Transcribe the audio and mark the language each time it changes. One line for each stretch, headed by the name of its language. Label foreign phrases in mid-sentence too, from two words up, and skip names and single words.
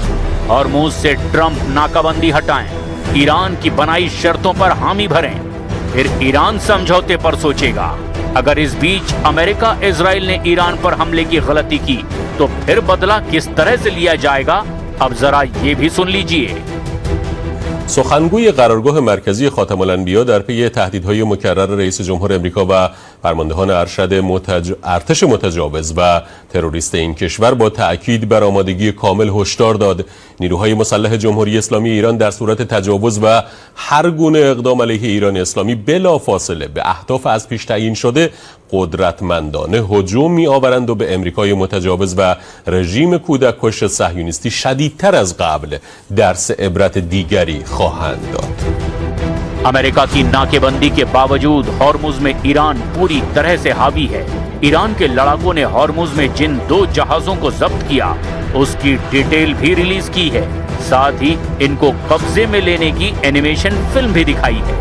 Hindi: हॉर्मुज से ट्रंप नाकाबंदी हटाएं, ईरान की बनाई शर्तों पर हामी भरें, फिर ईरान समझौते पर सोचेगा। अगर इस बीच अमेरिका इजराइल ने ईरान पर हमले की गलती की तो फिर बदला किस तरह से लिया जाएगा, अब जरा ये भी सुन लीजिए।
Persian: سخنگوی قرارگاه مرکزی خاتم الانبیا در پی تهدیدهای مکرر رئیس جمهور امریکا و فرماندهان ارتش متجاوز و تروریست این کشور با تأکید بر آمادگی کامل هشدار داد نیروهای مسلح جمهوری اسلامی ایران در صورت تجاوز و هر گونه اقدام علیه ایران اسلامی بلافاصله به اهداف از پیش تعیین شده قدرتمندانه هجوم می‌آورند و به امریکای متجاوز و رژیم کودککش صهیونیستی شدیدتر از قبل درس عبرت دیگری خواهند داد.
Hindi: अमेरिका की नाकेबंदी के बावजूद हॉर्मुज में ईरान पूरी तरह से हावी है। ईरान के लड़ाकों ने हॉर्मुज में जिन 2 जहाजों को जब्त किया उसकी डिटेल भी रिलीज की है। साथ ही इनको कब्जे में लेने की
English: animation film
Hindi: भी दिखाई है।